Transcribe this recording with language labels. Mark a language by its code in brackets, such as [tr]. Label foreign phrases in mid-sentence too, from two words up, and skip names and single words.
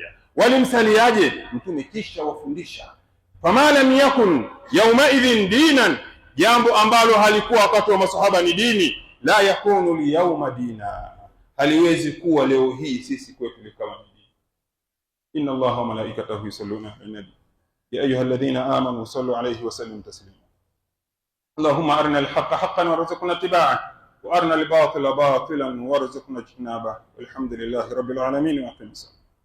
[sw] Walimsaliaje mtume? Kisha wafundisha [ar] فما لم يكن يومئذ دينا, [sw] jambo ambalo halikuwa wakati wa masahaba ni dini, [ar] لا يكون اليوم دينا, [sw] haliwezi kuwa leo hii sisi kwetu kama dini. [ar] إن الله وملائكته يصلون على النبي يا أيها الذين آمنوا صلوا عليه وسلموا تسليما. اللهم أرنا الحق حقا وارزقنا اتباعه وأرنا الباطل باطلا وارزقنا اجتنابه. والحمد لله رب العالمين وأقم الصلاة.